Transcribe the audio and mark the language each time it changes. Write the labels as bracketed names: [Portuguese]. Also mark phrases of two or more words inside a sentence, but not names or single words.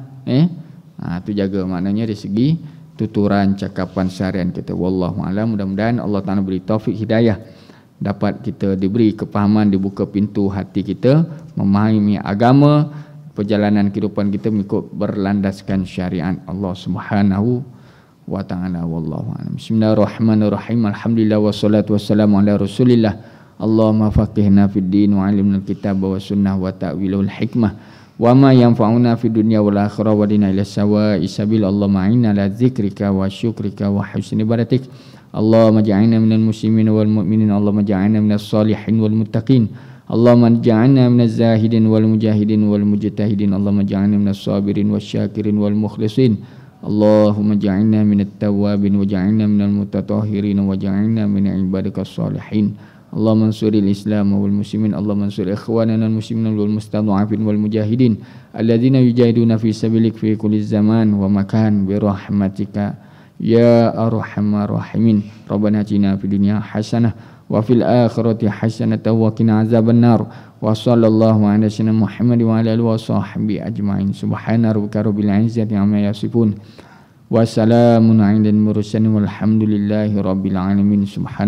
[Malay] Itu jaga, maknanya dari segi tuturan cakapan seharian kita. [Arabic] والله أعلم. [Malay] Mudah-mudahan [Arabic] الله تعالى [Malay] beri taufik hidayah, dapat kita diberi kepahaman, dibuka pintu hati kita memahami agama, perjalanan kehidupan kita mengikut berlandaskan syariat Allah [Arabic] سبحانه وتعالى. والله أعلم. بسم الله الرحمن الرحيم. الحمد لله والصلاة والسلام على رسول الله. اللهم فقهنا في الدين وعلمنا الكتاب والسنة وتأويل الحكمة وما ينفعنا في الدنيا والآخرة واهدنا إلى سواء السبيل. اللهم أعنا على ذكرك وشكرك وحسن عبادتك. اللهم اجعلنا من المسلمين والمؤمنين. اللهم اجعلنا من الصالحين والمتقين. اللهم اجعلنا من الزاهدين والمجاهدين والمجتهدين. اللهم اجعلنا من الصابرين والشاكرين والمخلصين. اللهم اجعلنا من التوابين واجعلنا من المتطهرين واجعلنا من عبادك الصالحين. اللهم انصر الإسلام والمسلمين. اللهم انصر إخواننا المسلمين والمستضعفين والمجاهدين الذين يجاهدون في سبيلك في كل زمان ومكان برحمتك يا أرحم الراحمين. ربنا آتنا في الدنيا حسنة وفي الآخرة حسنة وقنا عذاب النار وصلى الله على سيدنا محمد وعلى آله وصحبه أجمعين. سبحان ربك رب العزة عما يصفون. وسلام على المرسلين والحمد لله رب العالمين.